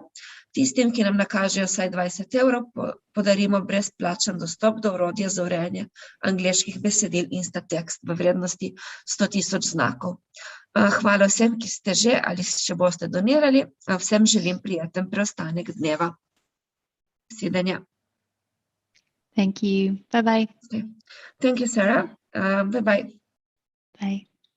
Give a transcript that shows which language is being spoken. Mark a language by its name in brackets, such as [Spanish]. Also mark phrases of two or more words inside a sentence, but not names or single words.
[Slovenian] Tistim, ki nam nakažejo vsaj 20 evrov, podarimo brezplačen dostop do orodja za urejanje angleških besedil Instatext v vrednosti 100.000 znakov. Hvala vsem, ki ste že ali še boste donirali. Vsem želim prijeten preostanek dneva. Videnja. [English] Thank you. Bye-bye. Thank you, Sarah. Bye-bye. Bye.